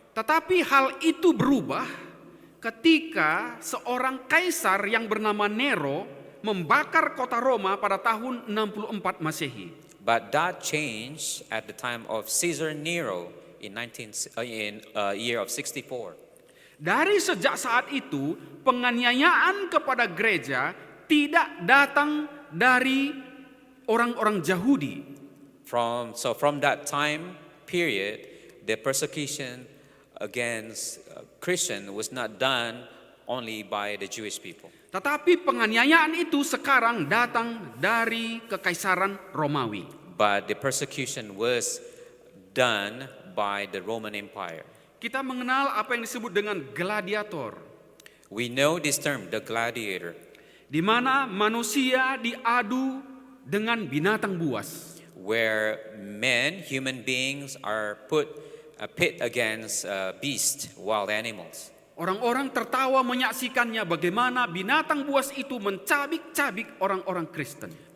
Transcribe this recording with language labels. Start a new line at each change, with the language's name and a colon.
Indonesian: Tetapi hal itu berubah ketika seorang kaisar yang bernama Nero membakar kota Roma pada tahun 64 Masehi.
English: But that changed at the time of Caesar Nero in year of 64.
Indonesian: Dari sejak saat itu, penganiayaan kepada gereja tidak datang dari orang-orang Yahudi.
English: From that time period, the persecution against Christian was not done only by the Jewish people.
Indonesian: Tetapi penganiayaan itu sekarang datang dari Kekaisaran Romawi.
English: But the persecution was done by the Roman Empire.
Indonesian: Kita mengenal apa yang disebut dengan gladiator,
English: We know this term, the gladiator,
Indonesian: di mana manusia diadu dengan binatang buas.
English: where human beings are pit against beasts, wild animals.
Indonesian: Orang-orang tertawa menyaksikannya bagaimana binatang buas itu mencabik-cabik orang-orang Kristen.